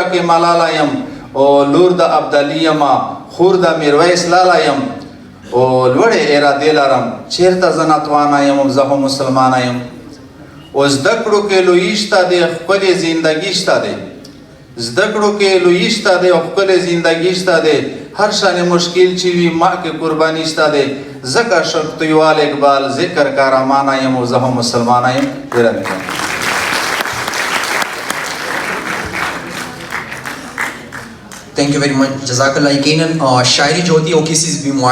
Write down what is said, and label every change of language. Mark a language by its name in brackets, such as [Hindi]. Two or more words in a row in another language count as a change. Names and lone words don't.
[Pashto] کې ملاله یم او لور د ابدالي یم خور د میرویس لاله یم او لوړې ارادې لرم چیرته زه ناتوانه یم او زه هم مسلمانه یم او زده کړو کې لویي شته دی ښکلې زندګي شته دی زده کړو کې لویي شته دی او ښکلې زندګي شته دی هر شان مشکل چې وي ما کې قرباني شته دی ځکه شرطیوال اقبال ذکر کارمانه یم او زه هم مسلمانه یم ډېره مهرباني [English] Thank you very much. Jazakallah. [Hindi] यकीनन शायरी जो होती है वो किसी भी